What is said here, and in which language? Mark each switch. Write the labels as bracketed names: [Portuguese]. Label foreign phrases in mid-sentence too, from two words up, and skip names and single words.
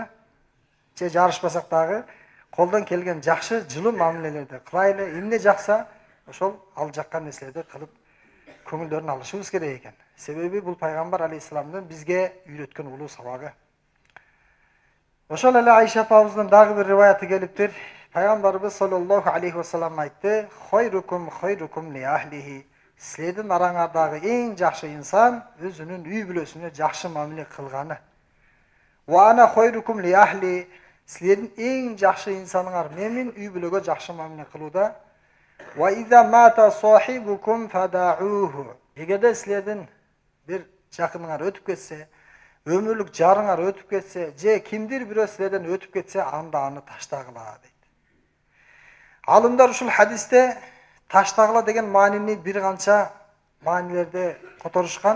[Kyrgyz] Же жарышпасак дагы колдон келген жакшы жылуу мамилелерди кылайлы. Эмне жакса, ошол ал жаккан нерселерди кылып көңүлдөрүн алышыбыз керек экен. Себеби бул пайгамбар алейхиссаламдын бизге үйрөткөн улуу сабагы. Ошол эле Айша апабыздын дагы бир риваяты келиптир. Пайгамбарыбыз [Arabic] صلى الله عليه وسلم [Kyrgyz] айтты: [Arabic] "خيركم لأهله." [Kyrgyz] Силердин араңардагы эң жакшы инсан өзүнүн үй бүлөсүнө жакшы мамиле кылганы. [Arabic] وأنا خيركم لأهلي. [Kyrgyz] Силердин эң жакшы инсаныңар менин үй бүлөгө жакшы мамиле кылууда. [Arabic] وإذا مات صاحبكم فدعوه. [Kyrgyz] Эгерде силердин бир жакыныңар өтүп кетсе, өмүрлүк жарыңар өтүп кетсе, же кимдир бирөө силерден өтүп кетсе, анда аны таштагыла дейт. Алымдар ушул хадисте таштагыла деген маанини бир канча маанилерде которушкан.